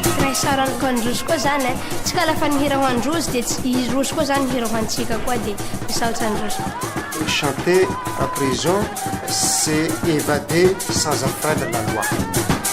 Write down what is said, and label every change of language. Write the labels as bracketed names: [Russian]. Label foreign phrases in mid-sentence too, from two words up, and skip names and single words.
[Malagasy] sarany ko androzy koa zany e tsy ka lafa nihira ho androzy dia izy rozy koa zany hira ho antsika koa dia misaotra androzy. [French] Chanter en prison, c'est évader sans enfreindre la loi.